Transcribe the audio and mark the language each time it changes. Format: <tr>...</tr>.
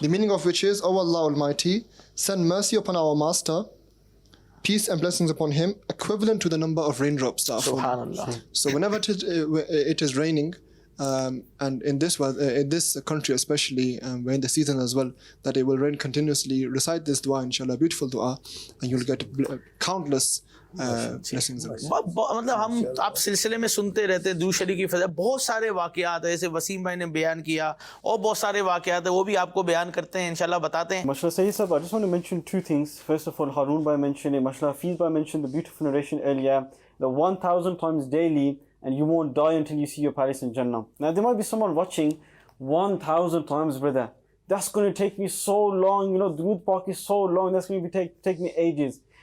<en>The meaning of which is, O Allah Almighty, send mercy upon our master, peace and blessings upon him, equivalent to the number of raindrops that are falling.</en> <ar>Subhanallah.</ar> <en>So whenever it is raining, and in this country especially, we're in the season as well, that it will rain continuously, recite this dua inshallah, beautiful dua, and you'll get countless blessings.</en> <ur>مطلب ہم آپ سلسلے میں سنتے رہتے ہیں درود شریف کی فضیلت بہت سارے واقعات ہیں جیسے وسیم بھائی نے بیان کیا اور بہت سارے واقعات ہیں وہ بھی آپ کو بیان کرتے ہیں انشاءاللہ بتاتے ہیں</ur> <en>Mashallah, Sayyid Sahab, I just want to mention two things. First of all, Haroon Bhai mentioned it, Mashallah, Hafiz Bhai mentioned the beautiful narration earlier, the 1,000 times daily, and you won't die until you see your palace in Jannah. Now there might be someone watching 1,000 times, brother. That's going to take me so long, you know, Durood Pak is so long, that's going to take me ages.</en>